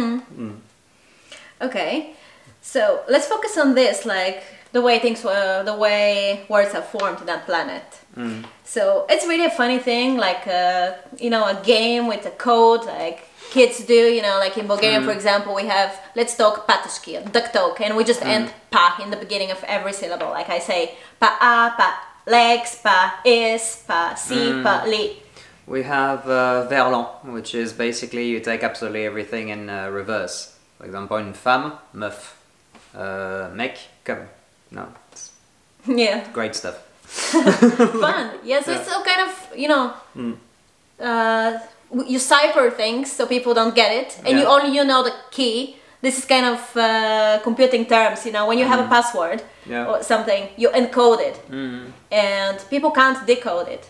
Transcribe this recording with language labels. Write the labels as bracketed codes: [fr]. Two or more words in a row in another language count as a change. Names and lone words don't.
[en] Okay, so let's focus on this, like the way words are formed in that planet. So it's really a funny thing, like you know, a game with a code, like kids do. You know, like in Bulgarian, for example, we have let's talk patashki, duck talk, and we just end pa in the beginning of every syllable. Like I say pa a, pa legs, pa is, pa si, pa li. We have verlan, which is basically you take absolutely everything in reverse. For example, in [fr] femme, meuf, mec, comme. [en] No, it's great stuff. Fun. Yes, it's all kind of, you know, you cipher things so people don't get it, and you know the key. This is kind of computing terms, you know, when you have a password or something, you encode it, and people can't decode it.